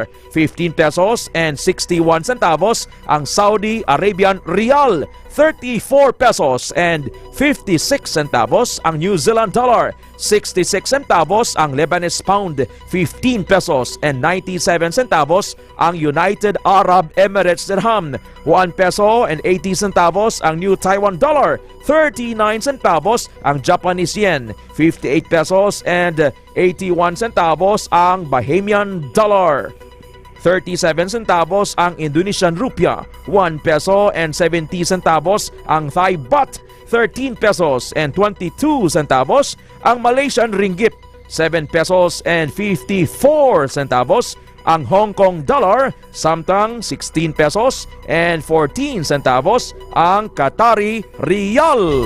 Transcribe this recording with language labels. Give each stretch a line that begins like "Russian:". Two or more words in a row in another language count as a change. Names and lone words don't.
Cebuano: 15
English: pesos and 61 centavos
Cebuano: ang Saudi Arabian Rial. 34
English: pesos and 56 centavos
Cebuano: ang New Zealand dollar. 66 centavos ang Lebanese pound. 15
English: pesos and 97 centavos
Cebuano: ang United Arab Emirates dirham. 1
English: peso and 80 centavos
Cebuano: ang New Taiwan dollar. 39 centavos ang Japanese yen. 58
English: pesos and 81 centavos
Cebuano: ang Bahamian dollar. 37 centavos ang Indonesian rupiah, 1
English: peso and 70 centavos
Cebuano: ang Thai baht, 13
English: pesos and 22 centavos
Cebuano: ang Malaysian ringgit, 7
English: pesos and 54 centavos
Cebuano: ang Hong Kong dollar, samtang 16
English: pesos and 14 centavos
Cebuano: ang Qatari Riyal.